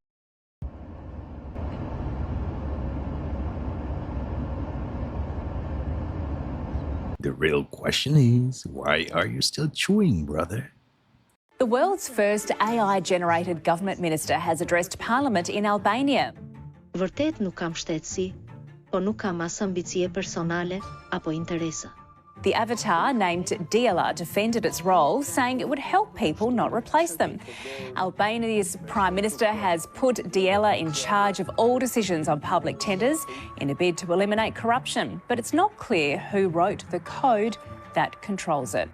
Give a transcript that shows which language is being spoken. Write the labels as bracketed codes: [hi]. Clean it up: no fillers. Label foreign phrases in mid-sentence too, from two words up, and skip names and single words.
[en] The real question is, why are you still chewing, brother? The world's first AI-generated government minister has addressed Parliament in Albania. [sq] Vërtet nuk kam shtetësi, po nuk kam as ambicie personale apo interese. [en] The avatar, named DLR, defended its role, saying it would help people, not replace them. Albania's Prime Minister has put DLR in charge of all decisions on public tenders in a bid to eliminate corruption, but it's not clear who wrote the code that controls it.